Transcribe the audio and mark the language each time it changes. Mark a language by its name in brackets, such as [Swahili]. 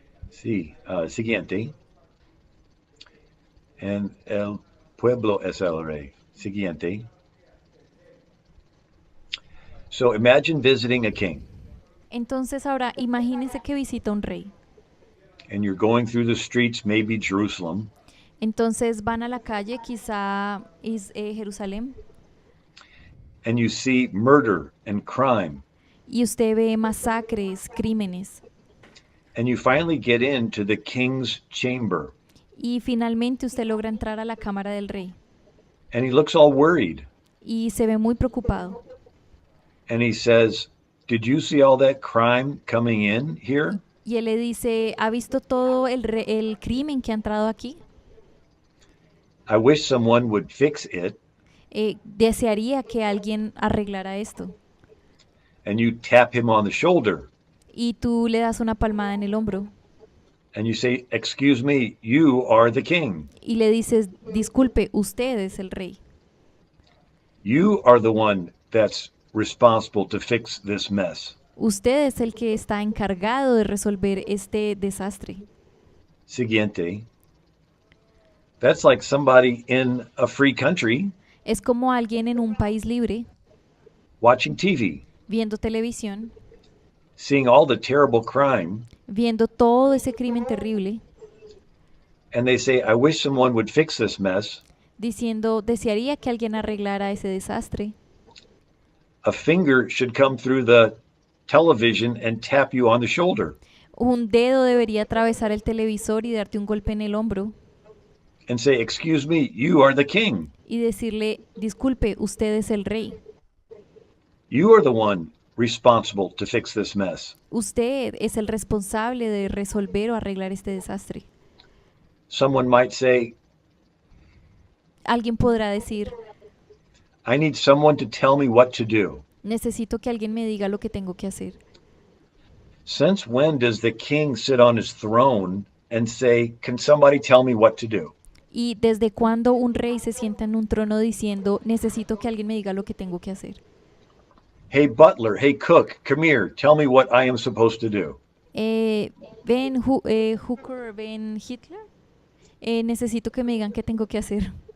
[Spanish] Sí, siguiente. En el pueblo es el rey. Siguiente. [English] So imagine visiting a king [Spanish] Entonces ahora imagínense que visita un rey. [English] and you're going through the streets, maybe Jerusalem, [Spanish] Entonces van a la calle, quizá es Jerusalén, [English] and you see murder and crime. [Spanish] y usted ve masacres, crímenes, [English] And you finally get into the king's chamber. [Spanish] y finalmente usted logra entrar a la cámara del rey [English] And he looks all worried. [Spanish] y se ve muy preocupado. [English] And he says, did you see all that crime coming in here? [Spanish] Y él le dice, ¿ha visto todo el crimen que ha entrado aquí? [English] I wish someone would fix it. [Spanish] Desearía que alguien arreglara esto. [English] And you tap him on the shoulder. [Spanish] Y tú le das una palmada en el hombro [English] And you say, excuse me, you are the king. [Spanish] y le dices, disculpe, usted es el rey. [English] You are the one that's responsible to fix this mess. [Spanish] Usted es el que está encargado de resolver este desastre. Siguiente. [English] That's like somebody in a free country [Spanish] Es como alguien en un país libre, [English] watching TV, [Spanish] viendo televisión, [English] seeing all the terrible crime, [Spanish] viendo todo ese crimen terrible, [English] and they say, I wish someone would fix this mess. [Spanish] diciendo, desearía que alguien arreglara ese desastre. [English] A finger should come through the television and tap you on the shoulder [Spanish] Un dedo debería atravesar el televisor y darte un golpe en el hombro [English] and say, excuse me, you are the king. [Spanish] y decirle, disculpe, usted es el rey. [English] You are the one responsible to fix this mess. [Spanish] Usted es el responsable de resolver o arreglar este desastre. [English] Someone might say, [Spanish] Alguien podrá decir, [English] I need someone to tell me what to do. [Spanish] necesito que alguien me diga lo que tengo que hacer. [English] Since when does the king sit on his throne and say, can somebody tell me what to do? [Spanish] ¿Y desde cuándo un rey se sienta en un trono diciendo, necesito que alguien me diga lo que tengo que hacer? [English] Hey, butler, hey, cook, come here, tell me what I am supposed to do. [Spanish] Ven, Hooker, ven, Hitler. Necesito que me digan qué tengo que hacer.